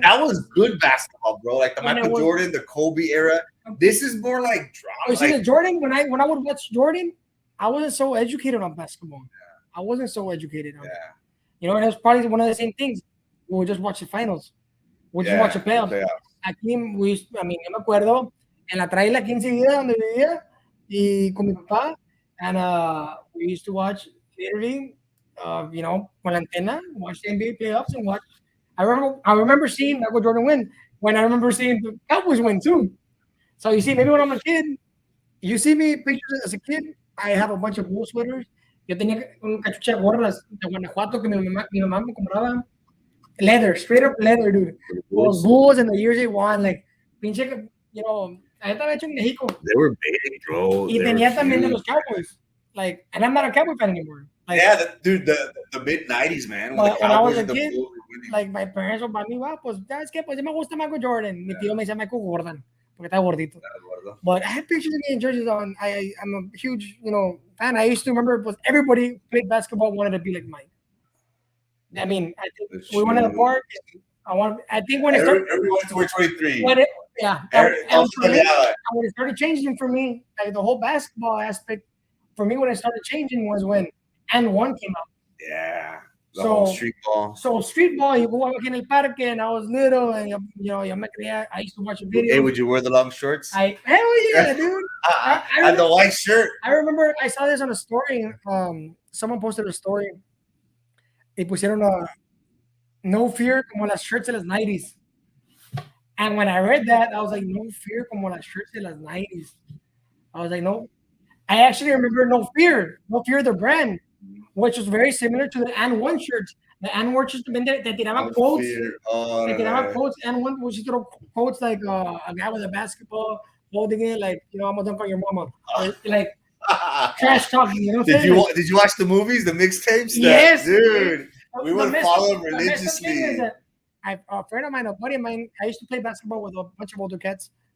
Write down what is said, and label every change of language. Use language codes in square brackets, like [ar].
[en] That was good basketball, bro. Like the Michael Jordan, the Kobe era. This is more like drama. You see, the Jordan when I would watch Jordan, I wasn't so educated on basketball. I wasn't so educated on it. You know, and it was probably one of the same things. We would just watch the finals. We just watch the playoffs. [es] Aquí, yo me acuerdo en la traila 15 días donde vivía. Y con mi papá, [en] and we used to watch literally, [es] con la antena, [en] watch the NBA playoffs and watch. I remember seeing Michael Jordan win when I remember seeing the Cowboys win too. So you see, maybe when I'm a kid, you see me pictures as a kid. I have a bunch of Bulls sweaters. [es] Yo tenía un cachucha de gorras de Guanajuato que mi mamá me compraba. [en] Leather, straight up leather, dude. Those Bulls and the years they won, like pinche, I [es] estaba hecho en México. [en] They were big, bro. [es] Y tenía también de los Cowboys. [en] Like, and I'm not a Cowboy fan anymore. Like, dude, the mid '90s, man. When the when I was a and the kid, Bulls were winning. like my parents would buy me, [es] pues, ¿sabes qué? Pues me gusta Michael Jordan. Mi tío me decía Michael Jordan, porque está gordito. [en] But I had pictures of me in jerseys on. I'm a huge, fan. I used to remember, but everybody who played basketball wanted to be like mine. I mean, I think we went to the park. I think when it started, everyone to wear 23. when it started changing for me, like the whole basketball aspect, for me, when it started changing was when and one came out. Yeah. The whole street ball. So street ball, you go out in [es] el parque, [en] and I was little, and I used to watch a video. Hey, would you wear the long shorts? Hell yeah, dude! And the white shirt. I remember I saw this on a story. Someone posted a story. [es] Y pusieron no fear como las shirts de las 90s. [en] And when I read that, I was like, no fear [es] como las shirts de las 90s. [en] I was like, no. I actually remember no fear, the brand, which was very similar to the And One shirts. The And One shirts [es] también te tiraban quotes. Te tiraban quotes. [en] And One was quotes like a guy with a basketball holding it, like, I'm gonna dunk on your mama. Or, like, trash talking, Did you watch the movies, the mixtapes? Yes, dude. We would follow them religiously. A friend of mine, a buddy of mine, I used to play basketball with a bunch of older cats.